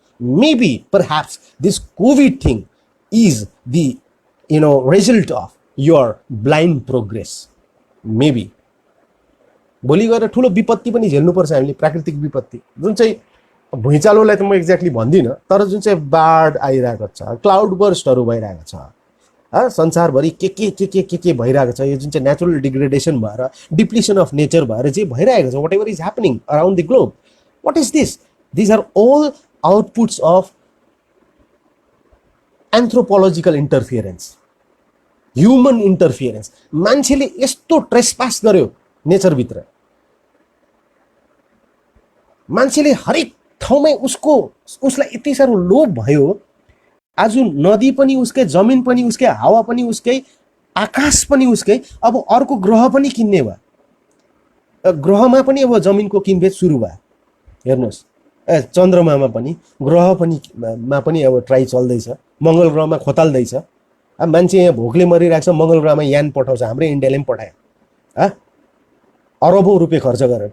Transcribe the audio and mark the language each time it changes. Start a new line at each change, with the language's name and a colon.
English: Maybe, perhaps, this COVID thing is the result of your blind progress. Maybe.
Nepali: भोलि गएर ठुलो विपत्ति पनि झेल्नुपर्छ हामीले, प्राकृतिक विपत्ति। जुन चाहिँ भुइँचालोलाई त म एक्ज्याक्टली भन्दिनँ, तर जुन चाहिँ बाढ आइरहेको छ, क्लाउड बर्स्टहरू भइरहेको छ, संसारभरि के भइरहेको छ, यो जुन चाहिँ नेचुरल डिग्रेडेसन भएर,
English: depletion of nature
Nepali: भएर जे भइरहेको छ,
English: Whatever is happening around the globe, what is this? These are all outputs of anthropological interference, human interference.
Nepali: मान्छेले यस्तो ट्रेसपास गर्यो नेचर भित्र, मान्छेले हरेक ठाउँमै उसलाई यति साह्रो लोभ भयो। आज नदी पनि उसकै, जमिन पनि उसकै, हावा पनि उसकै, आकाश पनि उसकै। अब अर्को ग्रह पनि किन्ने भयो, ग्रहमा पनि अब जमिनको किनबेच सुरु भयो हेर्नुहोस्। चन्द्रमामा पनि, ग्रह पनि मा पनि अब ट्राई चल्दैछ, मङ्गल ग्रहमा खोताल्दैछ। अब मान्छे यहाँ भोकले मरिरहेको छ, मङ्गल ग्रहमा यान पठाउँछ, हाम्रै इन्डियाले पनि पठायो अरबौँ रुपियाँ खर्च गरेर।